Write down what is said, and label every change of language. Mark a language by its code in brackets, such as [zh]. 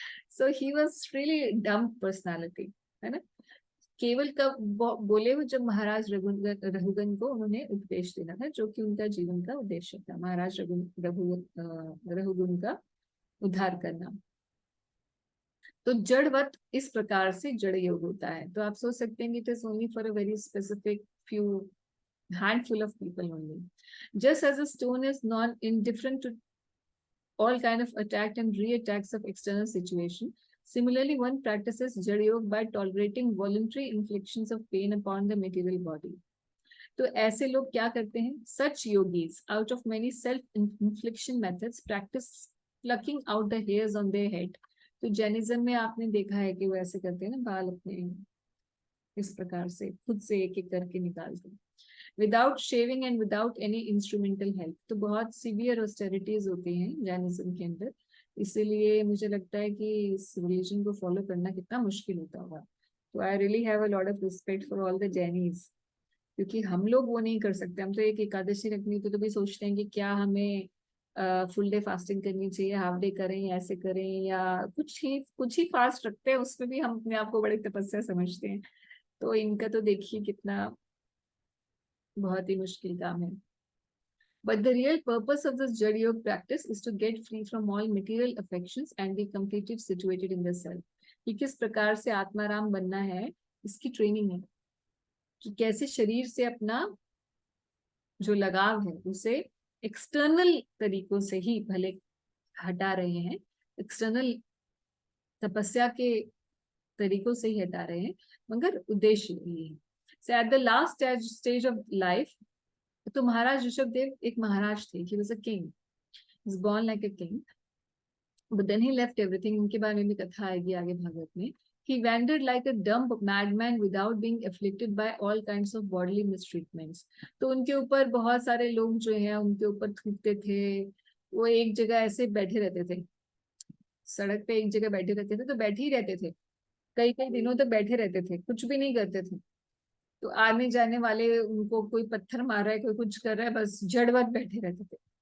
[en] so he was really dumb personality, [hi] है ना। केवल कब बोले वो जब महाराज रघुगन को उन्होंने उपदेश देना था, जो कि उनका जीवन का उद्देश्य था, महाराज रघुगन का उद्धार करना। तो जड़वत इस प्रकार से जड़ योग होता है। तो आप सोच सकते हैं कि [en] It is only for a very specific few handful of people only. Just as a stone is not indifferent to all kind of attack and re-attacks of external situation, similarly one practices Jada Yoga by tolerating voluntary inflictions of pain upon the material body. [hi] तो ऐसे लोग क्या करते हैं, [en] such yogis out of many self infliction methods practice plucking out the hairs on their head। [hi] तो Jainism में आपने देखा है कि वो ऐसे करते हैं ना, बाल अपने इस प्रकार से खुद से एक एक करके निकालते हैं, [en] Without shaving and without any instrumental help. [hi] तो बहुत सीवियर ऑस्टेरिटीज होती हैं जैनिज्म के अंदर, इसीलिए मुझे लगता है कि इस रिलीजन को फॉलो करना कितना मुश्किल होता होगा। [en] तो I really have a lot of respect for all the Jainies, [hi] क्योंकि हम लोग वो नहीं कर सकते। हम तो एक एकादशी रखनी तो भी सोचते हैं कि क्या हमें फुल डे फास्टिंग करनी चाहिए, हाफ डे करें, या ऐसे करें, या कुछ ही फास्ट रखते हैं, उसमें भी हम अपने आप को बड़ी तपस्या समझते हैं। तो इनका तो देखिए कितना बहुत ही मुश्किल काम है। [en] But the real purpose of this Jada Yoga practice is to get free from all material affections and be completely situated in the self। [hi] कि किस प्रकार से आत्माराम बनना है, इसकी ट्रेनिंग है कि कैसे शरीर से अपना जो लगाव है उसे एक्सटर्नल तरीकों से ही भले हटा रहे हैं, एक्सटर्नल तपस्या के तरीकों से ही हटा रहे हैं, मगर उद्देश्य ये है। [en] So at the last stage of life, [hi] तो महाराज ऋषभदेव एक महाराज थे, [en] he was a king, he was born like a king, but then he left everything। [hi] इनके बारे में भी कथा आएगी आगे भागवत में। [en] He wandered like a dumb madman without being afflicted by all kinds of bodily mistreatments। [hi] तो उनके ऊपर बहुत सारे लोग जो हैं उनके ऊपर थूकते थे, वो एक जगह ऐसे बैठे रहते थे, सड़क पे एक जगह बैठे रहते थे, तो बैठे ही रहते थे, कई कई दिनों तक बैठे रहते थे, कुछ भी नहीं करते थे। तो आने जाने वाले उनको कोई पत्थर मार रहा है, कोई कुछ कर रहा है, बस जड़वत बैठे रहते थे।